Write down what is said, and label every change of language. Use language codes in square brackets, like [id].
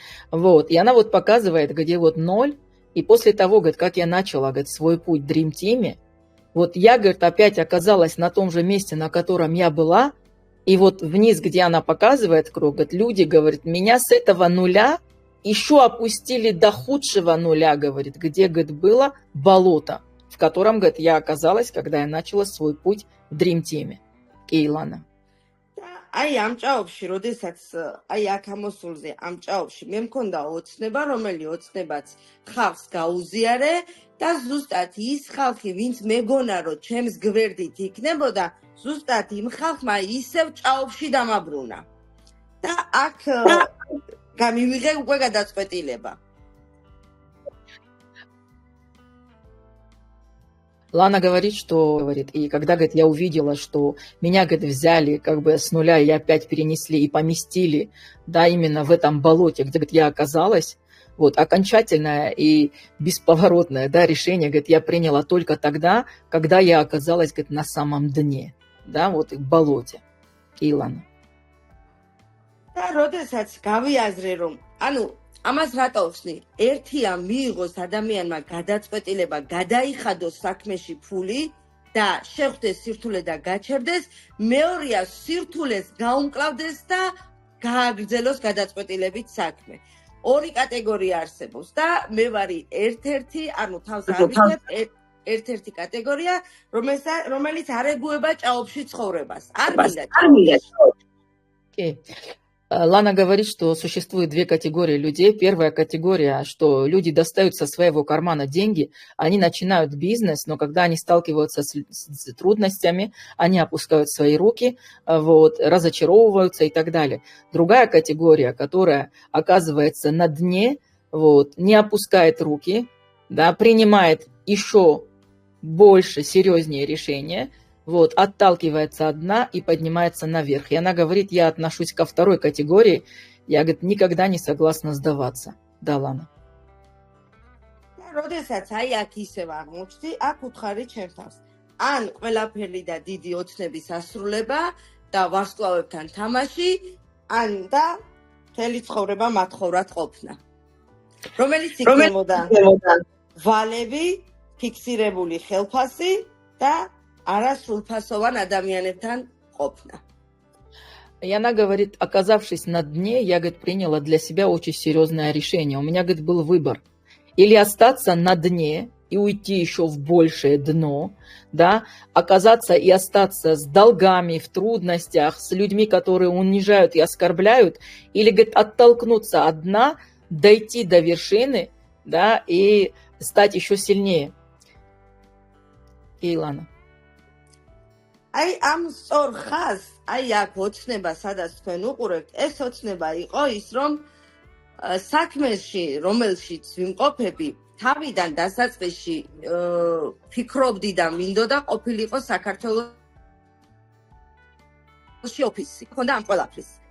[ru] Вот, и она вот показывает, где вот 0, и после того, говорит, как я начала, говорит, свой путь в Dream Team, вот я, говорит, опять оказалась на том же месте, на котором я была, и вот вниз, где она показывает круг, говорит, люди, говорит, меня с этого нуля еще опустили до худшего нуля, говорит, где, говорит, было болото, в котором, говорит, я оказалась, когда я начала свой путь в Dream Team. Илана. [ka] აი ამ ჭაობში, როდესაც აი აქ ამოსულზე ამ ჭაობში მე მქონდა ოცნება, რომელი ოცნებაც ხალხს გაუზიარე და ზუსტად ის ხალხი, ვინც მეგონა რომ ჩემს გვერდით იქნებოდა, ზუსტად იმ ხალხმა ისევ ჭაობში დამაბრუნა. და აქ გამივიღე უკვე გადაწყვეტილება. [ru] Лана говорит, что, говорит, и когда, говорит, я увидела, что меня, говорит, взяли как бы с нуля и опять перенесли и поместили, да, именно в этом болоте, где, говорит, я оказалась, вот, окончательное и бесповоротное, да, решение, говорит, я приняла только тогда, когда я оказалась, говорит, на самом дне, да, вот, в болоте. Илана. [ka] და როდესაც გავიაზრე რომ, ანუ ამას რატო ვხსნი? ერთია მიიღოს ადამიანმა გადაწყვეტილება, გადაიხადოს საქმეში ფული და შეხვდეს სირთულე და გაჩერდეს, მეორეა სირთულეს გაუმკლავდეს და გააგრძელოს გადაწყვეტილებით საქმე. ორი კატეგორია არსებობს და მე ვარი ერთ-ერთი, ანუ თავს ავიღებ ერთ-ერთი კატეგორია, რომელიც არ ეგუება ჭაობში ცხოვრებას. არ მინდა. [ru] Лана говорит, что существует 2 категории людей. Первая категория, что люди достают со своего кармана деньги, они начинают бизнес, но когда они сталкиваются с трудностями, они опускают свои руки, вот, разочаровываются и так далее. Другая категория, которая оказывается на дне, вот, не опускает руки, да, принимает еще больше, серьезнее решения, вот, отталкивается от дна и поднимается наверх. И она говорит, я отношусь ко второй категории, я, говорит, никогда не согласна сдаваться. Да, Лана. [ka] როდესაც აი აქ ისევ აღმოჩნდი, აქ უთხარი ჩემთავს. ან ყველაფერი და დიდი ოცნების ასრულება და ვარსკვლავებთან თამაში, ან და მთელი ცხოვრება მათხოვრად ყოფნა. რომელიც იქნებოდა ვალები, ფიქსირებული ხელფასი და არასრულფასოვან ადამიანებთან ყოფნა. [ru] И она говорит, оказавшись на дне, я, говорит, приняла для себя очень серьезное решение. У меня, говорит, был выбор. Или остаться на дне и уйти еще в большее дно, да, оказаться и остаться с долгами, в трудностях, с людьми, которые унижают и оскорбляют, или, говорит, оттолкнуться от дна, дойти до вершины, да, и стать еще сильнее. Илана. [ka] აი ამ სწორ ხაზს, აი აქ ოცნება, სადაც თქვენ უყურებთ, ეს ოცნება იყო ის, რომ საქმეში, რომელშიც ვიმყოფები, თავიდან დასაწყისში ფიქრობდი და მინდოდა ყოფილიყო საქართველოში ოფისი. ხონდა ამ ყველაფრის.